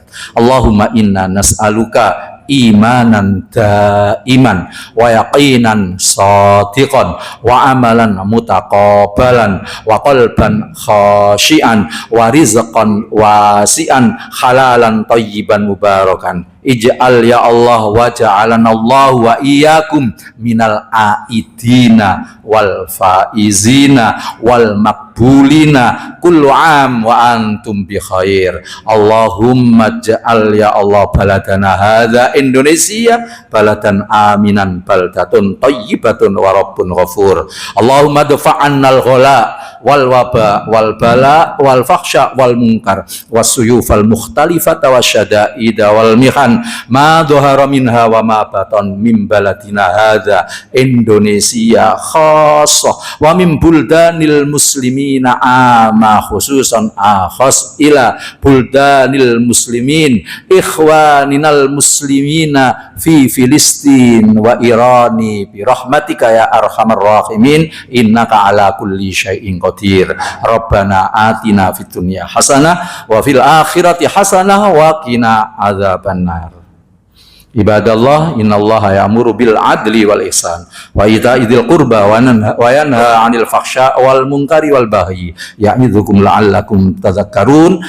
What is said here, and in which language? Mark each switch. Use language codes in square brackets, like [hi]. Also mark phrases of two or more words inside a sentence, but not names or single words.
[ar] اللهم إنا نسألك إيمانا دائما ويقينا صادقا وعملا متقبلا وقلبا خاشعا ورزقا واسعا حلالا طيبا مباركا. اجعل يا الله وجعلنا الله وإياكم من العائدين والفائزين والمقبولين كل عام وأنتم بخير. اللهم اجعل يا الله بلدنا هذا Indonesia بلدا آمنا بلدة طيبة ورب غفور. اللهم ادفع عنا الغلاء والوباء والبلاء والفحشاء والمنكر والسيوف المختلفة والشدائد والمحن ما ظهر منها وما بطن من بلدنا هذا Indonesia خاصة ومن بلدان المسلمين عامة خصوصا أخص إلى بلدان المسلمين إخواننا المسلمين في فلسطين وإيران برحمتك يا أرحم الراحمين إنك على كل شيء قدير. ربنا آتنا في الدنيا حسنة وفي الآخرة حسنة وقنا عذاب النار. عباد الله، إن الله يأمر بالعدل والإحسان وإيتاء ذي القربى وينهى عن الفحشاء والمنكر والبغي يعظكم لعلكم تذكرون.